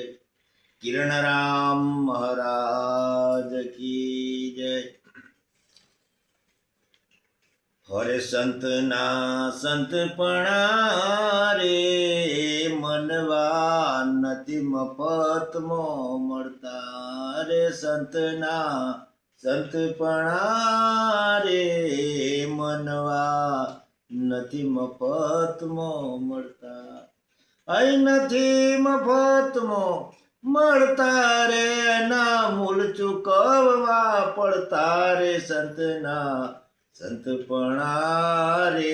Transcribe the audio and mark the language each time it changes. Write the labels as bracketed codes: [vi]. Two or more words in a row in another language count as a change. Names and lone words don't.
[hi] किरण राम महाराज की जय। [gu] હરે સંત ના સંતપણા રે મનવા નથી મફત મો મળતા રે સંતના સંતપણા રે મનવા નથી મફતમાં મળતા અહીં નથી મફતમાં મળતા રે ના મૂલ ચૂકવવા પડતા રે સંતના સંતપણા રે